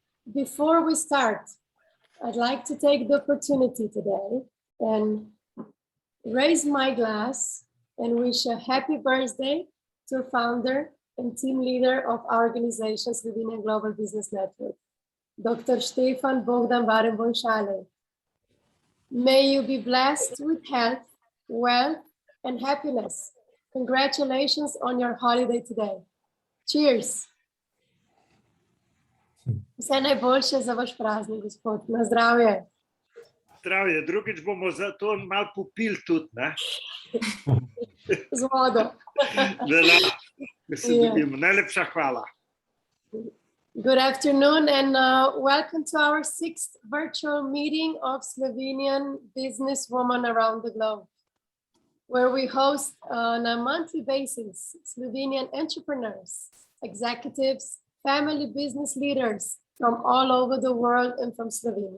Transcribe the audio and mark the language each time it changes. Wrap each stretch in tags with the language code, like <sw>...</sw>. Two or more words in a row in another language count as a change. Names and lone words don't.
<en>Before we start, I'd like to take the opportunity today and raise my glass and wish a happy birthday to founder and team leader of our organization, Slovenian Global Business Network, Dr. Stefan Bogdan Barem-Bonšale. May you be blessed with health, wealth, and happiness. Congratulations on your holiday today. Cheers!</en> <sl>Vse najboljše za vaš praznik, gospod. Na zdravje. Zdravje, drugič bomo za to malo popili tudi, ne? Z vodo. Da se dobimo. Najlepša hvala.</sl> <en>Good afternoon and welcome to our 6th virtual meeting of Slovenian businesswomen around the globe, where we host on a monthly basis Slovenian entrepreneurs, executives, family business leaders from all over the world and from Slovenia.</en>